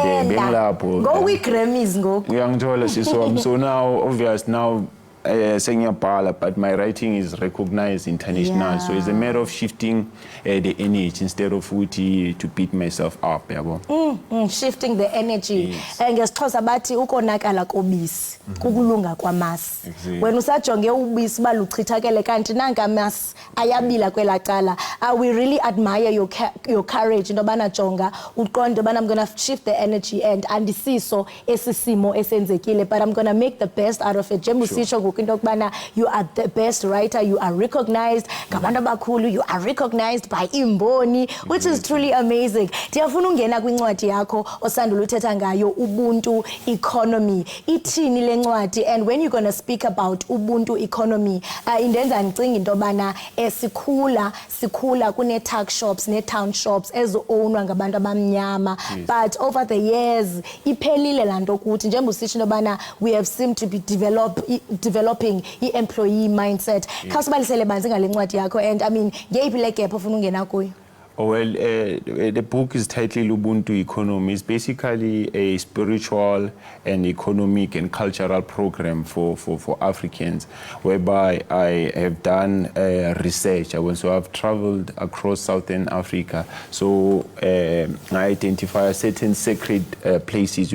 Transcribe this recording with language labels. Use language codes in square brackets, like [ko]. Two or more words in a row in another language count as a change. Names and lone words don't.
[en] go with Grammys, go. So now obvious now. But my writing is recognized internationally, so it's a matter of shifting the energy instead of to beat myself up. Shifting the energy. [xh] And ngesixhosa bathi ukonakala kobisi kukulunga kwamasi. Wena usajonge ubisi baluchithakele kanti nanka amasi ayabila kwela cala. [en] We really admire your courage into [xh] bana jonga uqonde bana [en] I'm going to shift the energy and [xh] andisiso esisimo esenzekile, [en] but I'm going to make the best out of it. You are the best writer, you are recognized, you are recognized by Imboni, which is truly amazing. [xh] Ndiyafuna ungena kwincwadi yakho osandula uthetha ngayo Ubuntu economy. Ithini le ncwadi, [en] and when you're going to speak about Ubuntu economy, [xh] indenza ndicinga into bana sikhula kune [en] tuck shops ne town shops [xh] ezo-ownwa ngabantu abamnyama, [en] but over the years [xh] iphelile lanto ukuthi njengoba usitsho into bana [en] we have seemed to be developing employee mindset. [xh] Khawusibalisele banzi ngale ncwadi yakho, [en] and I mean [xh] ngeyiphi le gap ofuna ungena kuyo? [en] Well, the book is titled Ubuntu Economy. It's basically a spiritual and economic and cultural program for Africans, whereby I have done research. So I've traveled across Southern Africa. So I identify certain sacred places.